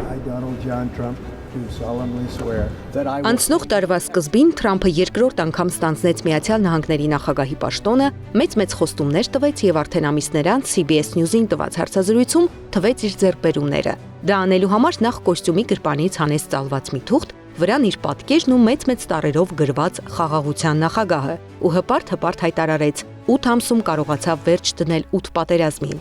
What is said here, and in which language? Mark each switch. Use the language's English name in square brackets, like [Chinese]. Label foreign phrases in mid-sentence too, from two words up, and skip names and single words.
[English] Donald John Trump do solemnly swear that I will [Armenian] Անցնող տարվա սկզբին Թրամփը երկրորդ անգամ ստանձնեց Միացյալ Նահանգների նախագահի պաշտոնը, մեծ խոստումներ տվեց եւ արդեն ամիսներ անց CBS News-ին տված հարցազրույցում թվեց իր ձեռքբերումները։ Դա անելու համար նախ կոստյումի գրպանից հանեց ծալված մի թուղթ, վրան իր պատկերն ու մեծ տարերով գրված խաղաղության նախագահը ու հպարտ հայտարարեց 8 ամսում կարողացավ վերջ դնել 8 պատերազմին։